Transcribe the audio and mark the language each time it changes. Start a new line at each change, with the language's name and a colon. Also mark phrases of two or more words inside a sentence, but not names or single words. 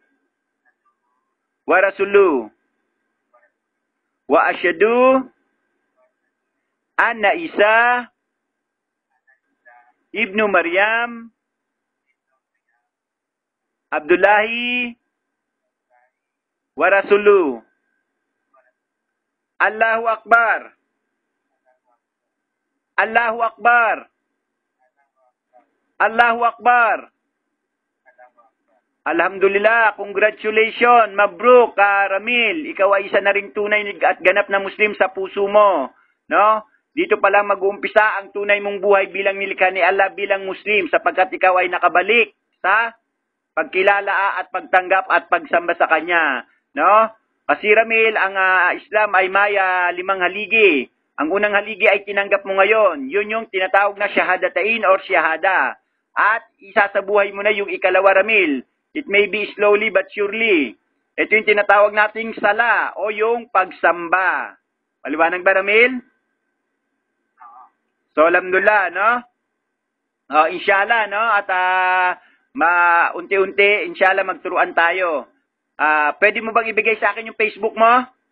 Arabic: ورسوله وأشهد أن عيسى ابن مريم عبد الله ورسوله. الله أكبر. الله أكبر. الله أكبر. الحمد لله,
English: congratulations, mabruk, Ramil.
Filipino: Ikaw ay isa na ring tunay at ganap na Muslim sa puso mo. No? Dito pa lang mag-uumpisa ang tunay mong buhay bilang nilikha ni Allah bilang Muslim sapagkat ikaw ay nakabalik sa pagkilala at pagtanggap at pagsamba sa Kanya. No? Kasi Ramil, ang Islam ay maya 5 haligi. Ang unang haligi ay tinanggap mo ngayon. Yun yung tinatawag na syahadatain or syahada. At isa sa buhay mo na yung ikalawa, Ramil.
English: It may be slowly but surely.
Filipino: Ito yung tinatawag nating sala o yung pagsamba. Maliwanag ba, Ramil? So, alhamdulillah, no? Inshallah, no? At unti-unti, inshallah, magturuan tayo. Pwede mo bang ibigay sa akin yung Facebook mo?